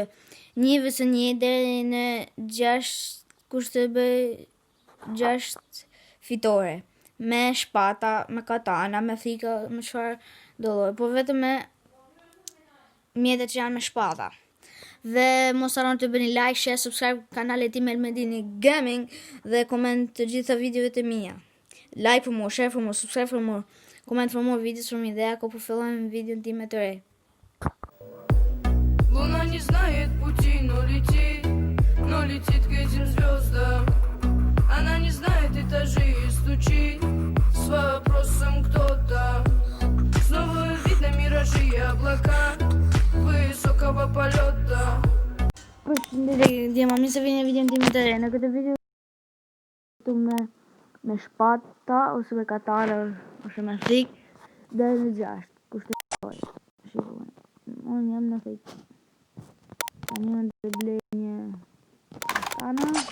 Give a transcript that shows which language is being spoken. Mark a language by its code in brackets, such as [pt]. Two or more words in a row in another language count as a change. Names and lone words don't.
[sq] 1 vs 1 deri në 6 kush të bëj 6 fitore. Me shpata, me katana, me thika, me çfarë do lloj, po vetëm me mjetet që janë me shpata. Dhe mos harroni të bëni [en] like, share, subscribe [sq] kanalit tim Elmedini Gaming dhe koment të gjitha videovet e mia. [en] Like for more, share for more, subscribe for more, comment for more videos for me. [sq] Dhe ako po fillojmë videon time të re. [ru] Луна не знает пути, но летит к этим звездам. Она не знает этажей и стучит с вопросом кто-то. Снова видно миражи и облака высокого полета. [sq] Përshëndetje djema, mirë se vini në videon time të re. Në këtë video të me shpata ose me katana ose me thik deri në 6. Kush të fitoj. Shikojmë. Unë jam në thik. Tani unë të blej një katana.